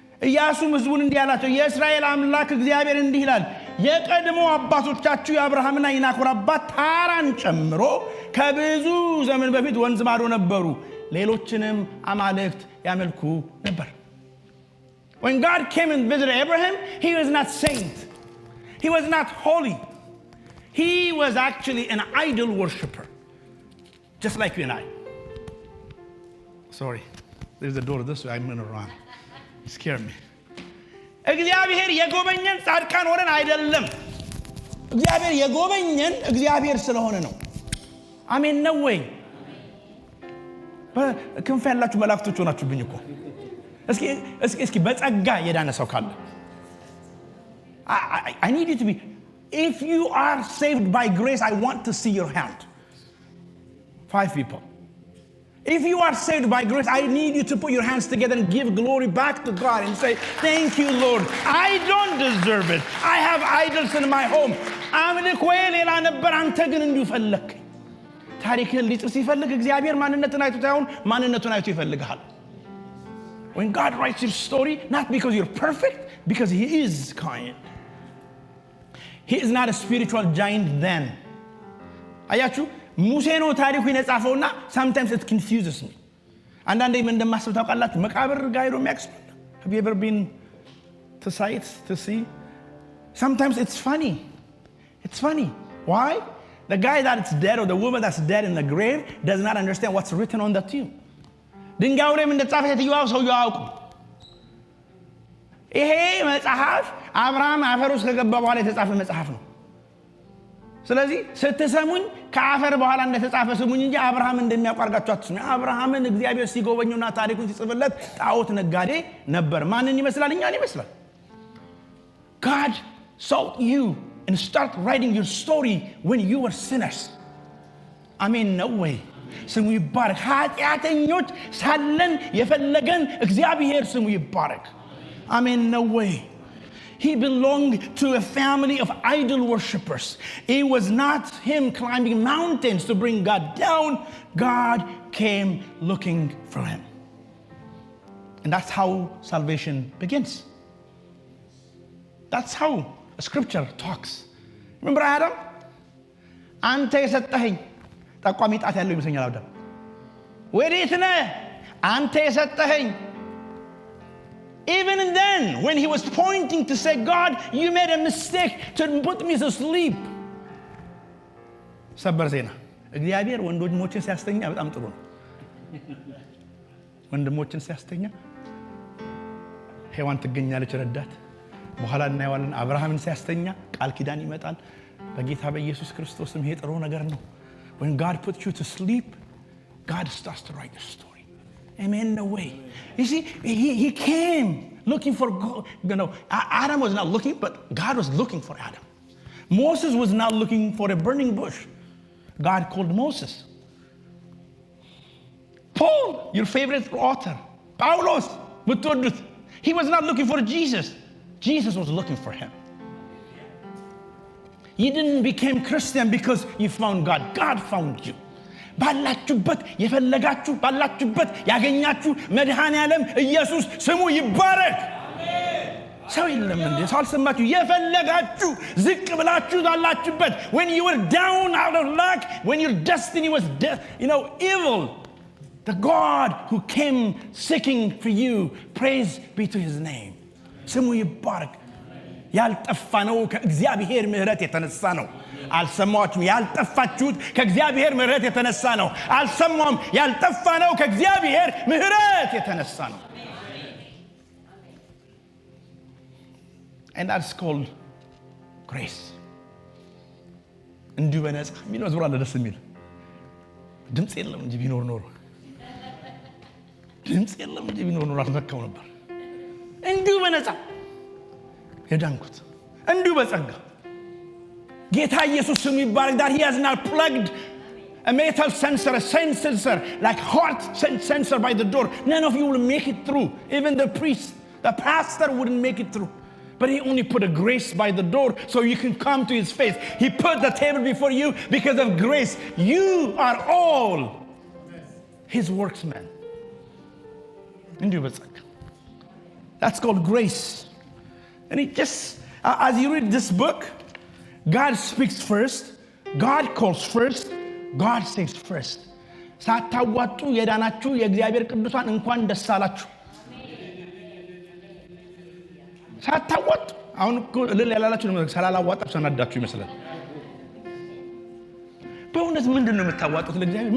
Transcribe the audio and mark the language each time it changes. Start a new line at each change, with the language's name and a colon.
Amharic: ኢያሱም ሕዝቡን እንዲህ አላቸው፣ የእስራኤል አምላክ እግዚአብሔር እንዲህ ይላል፣ የቀድሞ አባቶቻችሁ የአብርሃምና የናኮር አባት ታራን ጨምሮ ከብዙ ዘመን በፊት ወንዝ ማዶ ነበሩ፣ ሌሎችንም አማልክት ያመልኩ ነበር።
English: When God came and visited Abraham, he was not saint. He was not holy. He was actually an idol worshiper, just like you and I. Sorry, there's a door this way. I'm going to run. It scared me.
Amharic: እግዚአብሔር የጎበኘን ጻድቃን ሆነን አይደለም። እግዚአብሔር የጎበኘን እግዚአብሔር ስለሆነ ነው። አሜን ነው ወይ? ክንፍ ያላችሁ መላእክቶች ሆናችሁብኝ እኮ። እስኪ በጸጋ የዳነ ሰው ካለ
English: I need you to be, if you are saved by grace, I want to see your hand. 5 people. If you are saved by grace, I need you to put your hands together and give glory back to God and say, thank you, Lord. I don't deserve it. I have idols in my home.
Amharic: አምልኮዬ ሌላ ነበር፣ አንተ ግን እንዲሁ ፈለግከኝ። ታሪክህን ሊጽፍ ሲፈልግ እግዚአብሔር ማንነትን አይቶ ሳይሆን ማንነቱን አይቶ ይፈልግሃል።
English: When God writes your story, not because you're perfect, because he is kind. He is not a spiritual giant then.
Amharic: አያችሁ? ሙሴ ነው ታሪኩን የጻፈውና
English: sometimes it confuses me.
Amharic: አንዳንዴ ምን እንደማስብ ታውቃላችሁ? መቃብር ጋር ሄዶ የሚያክስል
English: Have you ever been to sites to see? Sometimes it's funny. It's funny. Why? The guy that's dead or the woman that's dead in the grave does not understand what's written on the tomb.
Amharic: ድንጋዩ ላይ ምን እንደተጻፈ የትየዋው ሰውየው አያውቁም። ይሄ መጽሐፍ አብርሃም አፈር ውስጥ ከገባ በኋላ የተጻፈ መጽሐፍ ነው። ስለዚህ ስትሰሙኝ ከአፈር በኋላ እንደተጻፈ ስሙኝ እንጂ አብርሃም እንደሚያውቅ አድርጋችሁ አትስሙ። አብርሃምን እግዚአብሔር ሲጎበኘውና ታሪኩን ሲጽፍለት ጣዖት ነጋዴ ነበር። ማንን ይመስላል? እኛን ይመስላል።
English: God sought you and start writing your story when you were sinners. Amen. No way.
Amharic: ስሙ ይባረክ። ኃጢአተኞች ሳለን የፈለገን እግዚአብሔር ስሙ ይባረክ። Amen.
English: No way. He belonged to a family of idol worshippers. It was not him climbing mountains to bring God down. God came looking for him. And that's how salvation begins. That's how scripture talks. Remember Adam?
Amharic: Ante የሰጠኸኝ ጠቋሚ ጣት ያለው ይመስለኛል አዳም። ወዴት ነህ? አንተ የሰጠኸኝ.
English: Even then, when he was pointing to say, God, you made a mistake to put me to sleep.
Amharic: ሰበር ዜና እግዚአብሔር ወንድሞችን ሲያስተኛ በጣም ጥሩ ነው። ወንድሞችን ሲያስተኛ ሔዋን ትገኛለች ረዳት። በኋላ እናየዋለን። አብርሃምን ሲያስተኛ ቃል ኪዳን ይመጣል። በጌታ በኢየሱስ ክርስቶስም ይሄ ጥሩ ነገር ነው።
English: When God puts you to sleep, God starts to write your story. Amen. No way. You see, he came looking for God. You know, Adam was not looking, but God was looking for Adam. Moses was not looking for a burning bush. God called Moses. Paul, your favorite author, Paulos, he was not looking for Jesus. Jesus was looking for him. You didn't become Christian because you found God. God found you.
Amharic: ባላችሁበት የፈለጋችሁ ባላችሁበት ያገኛችሁ መድኃኔዓለም ኢየሱስ ስሙ ይባረክ። ሰው የለም እንዴ? ሰው አልሰማችሁ? የፈለጋችሁ ዝቅ ብላችሁ ዛላችሁበት
English: when you were down out of luck, when your destiny was evil, the God who came seeking for you, praise be to his name.
Amharic: ስሙ ይባረክ። ያልጠፋነው ከእግዚአብሔር ምሕረት የተነሳ ነው። አልሰማችሁም? ያልጠፋችሁት ከእግዚአብሔር ምሕረት የተነሳ ነው። አልሰማም? ያልጠፋነው ከእግዚአብሔር ምሕረት የተነሳ ነው።
English: And that's called grace.
Amharic: እንዲሁ በነፃ የሚል መዝሙር አለ ደስ የሚል። ድምፅ የለም እንጂ ቢኖር ኖሮ ድምፅ የለም እንጂ ቢኖር ኖሮ አልተካው ነበር። እንዲሁ በነፃ የዳንኩት እንዲሁ በጸጋ ጌታ ኢየሱስ ስሙ ይባረክ።
English: that he has not plugged a metal sensor, a sensor like heart sensor by the door. None of you will make it through. Even the priest, the pastor wouldn't make it through. But he only put a grace by the door so you can come to his face. He put the table before you because of grace. You are all his worksmen. That's called grace. And it just, as you read this book, God speaks first, God calls first, God saves first.
Amharic: ሳታዋጡ የዳናችሁ የእግዚአብሔር ቅዱሳን እንኳን ደስ አላችሁ። ሳታዋጡ አሁን እኮ እልል ያላላችሁ ነው። ሳላላዋጣችሁ ሰናዳችሁ ይመስላል። በእውነት ምንድን ነው የምታዋጡት ለእግዚአብሔር?